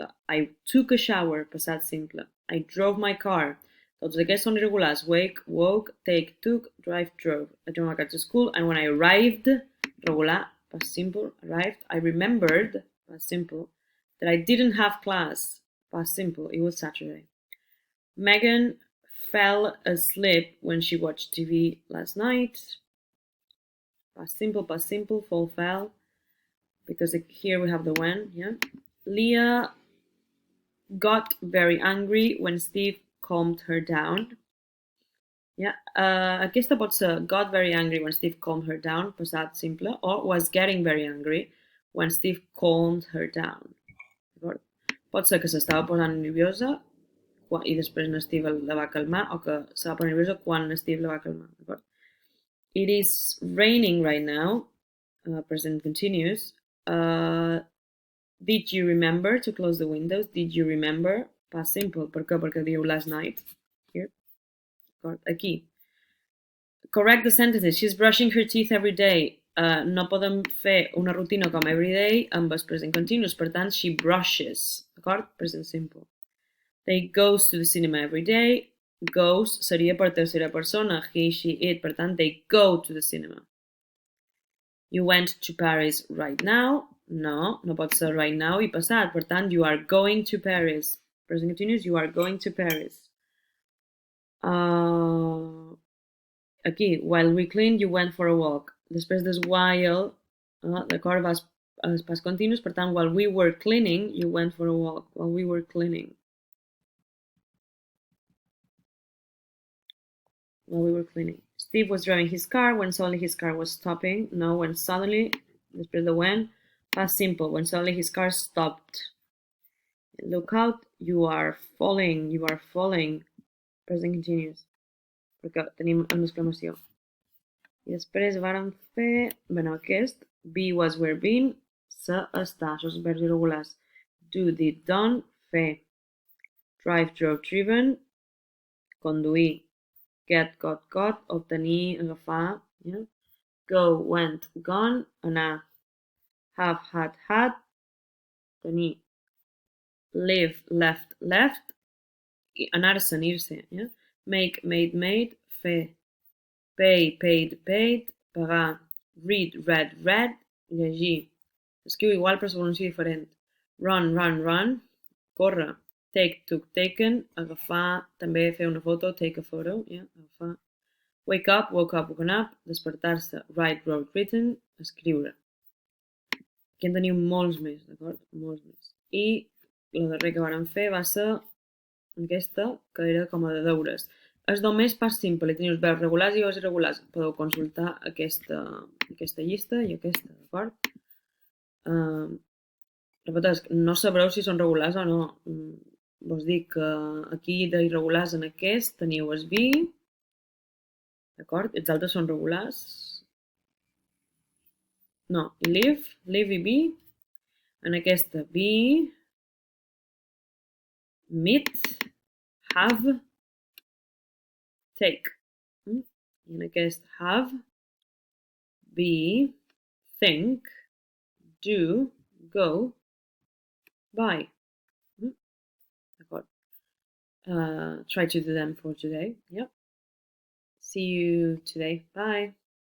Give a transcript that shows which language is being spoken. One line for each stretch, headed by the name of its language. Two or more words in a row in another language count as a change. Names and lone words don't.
English: I took a shower.
Catalan: Passat simple.
English: I drove my car.
Catalan: Tots aquests són irregulars.
English: Wake, woke, take, took, drive, drove. I drove my car to school, and when I arrived, regular, past simple, arrived, I remembered, past simple, that I didn't have class. Past simple, it was Saturday. Megan fell asleep when she watched TV last night. Past simple, fall, fell. Because here we have the when, yeah. Leah got very angry when Steve calmed her down. Yeah,
Catalan: aquesta pot ser
English: got very angry when Steve calmed her down,
Catalan: passat simple,
English: or was getting very angry when Steve calmed her down.
Catalan: Pot ser que s'estava posant nerviosa i després Steve la va calmar, o que s'estava posant nerviosa quan Steve la va calmar.
English: It is raining right now, present continuous. Did you remember to close the windows? Did you remember? Past simple.
Catalan: Per què? Perquè diu
English: last night.
Catalan: Here. Aquí. Correct the sentences.
English: She's brushing her teeth every day.
Catalan: No podem fer una rutina com
English: every day
Catalan: amb el
English: present continuous.
Catalan: Per tant,
English: she brushes. D'acord? Present simple. They goes to the cinema every day.
Catalan: Goes seria per tercera persona.
English: He, she, it.
Catalan: Per tant,
English: they go to the cinema. You went to Paris right now.
Catalan: No pot ser
English: right now
Catalan: i passat. Per tant,
English: you are going to Paris. Present continuous, you are going to Paris. Aquí, while we cleaned, you went for a walk.
Catalan: Després des while, d'acord, vas
English: past continuous.
Catalan: Per tant,
English: while we were cleaning, you went for a walk. While we were cleaning. While we were cleaning. Steve was driving his car when suddenly his car was stopping. No, when suddenly,
Catalan: després de
English: when, past simple, when suddenly his car stopped. Look out, you are falling, present continuous,
Catalan: perquè tenim una exclamació. I després vàrem fer, aquest,
English: be, was, were, been,
Catalan: se, està, això són verbs irregulars.
English: Do, did, done, fer. Drive, drove, driven, conduir. Get, got,
Catalan: obtenir, agafar.
English: Yeah? Go, went, gone, anar. Have, had, tenir. Live, left,
Catalan: anar-se'n, ir-se.
English: Yeah? Make, made, fer. Pay, paid, pagar. Read, read,
Catalan: llegir. Escriu igual però es pronuncia diferent.
English: Run, córrer. take, took, taken,
Catalan: agafar, també fer una foto,
English: take a photo, yeah, agafar. Wake up, woke up, woken up,
Catalan: despertar-se,
English: write, wrote, written,
Catalan: escriure. Aquí en teniu molts més, d'acord? Molts més. I la darrera que vàrem fer va ser aquesta, que era com a de deures. És només pas simple, teniu els verbs regulars i els irregulars. Podeu consultar aquesta llista i aquesta, d'acord? Repeteix, no sabreu si són regulars o no. Vos dic que aquí d'irregulars en aquest teniu el be, d'acord? Els altres són regulars. No, live i be. En aquesta
English: be, meet, have, take.
Catalan: I en aquest
English: have, be, think, do, go, buy. D'accord. Try to do them for today. Yep. See you today. Bye.